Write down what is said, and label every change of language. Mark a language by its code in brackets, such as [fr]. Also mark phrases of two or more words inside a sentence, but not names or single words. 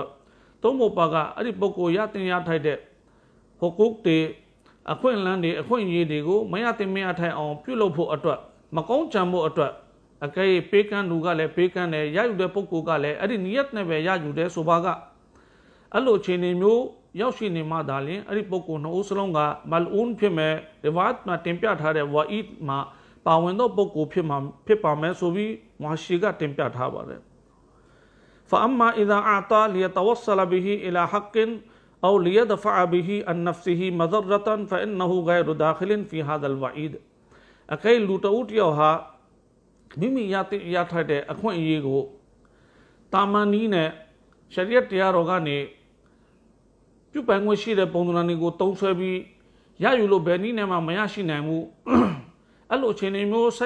[my] သုံးဖို့ပါကအဲ့ဒီပုဂ္ဂိုလ်ရတင်ရထိုက်တဲ့ဟိုကုတ်တွေအခွင့်အလမ်းတွေအခွင့်အရေးတွေကိုမရတင်မရထိုက်အောင်ပြုလုပ်ဖို့အတွက်မကောင်းကြံဖို့အတွက်အကဲပေးကမ်းလူကလည်းပေးကမ်းတယ်ရယူတဲ့ပုဂ္ဂိုလ်ကလည်းအဲ့ဒီနီယတ်နဲ့ပဲရယူတယ်ဆိုပါကအဲ့လိုအခြေအနေမျိုးရောက်ရှိနေမှသာလျှင်အဲ့ဒီပုဂ္ဂိုလ်နှစ်ဦးစလုံးကမလ်အွန်ဖြစ်မဲ့ရီဝါတ်မှာတင်ပြထားတဲ့ဝါအစ်မှာပါဝင်သောပုဂ္ဂိုလ်ဖြစ်ပါမယ်ဆိုပြီးမဟာရှိကတင်ပြထားပါတယ် [ar] فأما إذا أعطى ليتوصل به إلى حق أو ليدفع به عن نفسه مضرة فإنه غير داخل في هذا الوعيد [my] အကဲလူတဦးတယောက်ဟာမိမိရထိုက်တဲ့အခွင့်အရေးကိုတာမန်နည်းနဲ့ရှရီယတ်တရားတော်ကနေပြုပိုင်ခွင့်ရှိတဲ့ပုံစံတွေကိုတုံးဆွဲပြီးရယူလို့ဘယ်နည်းနဲ့မှမရရှိနိုင်ဘူးအဲ့လိုအခြေအနေမျိုးဆက်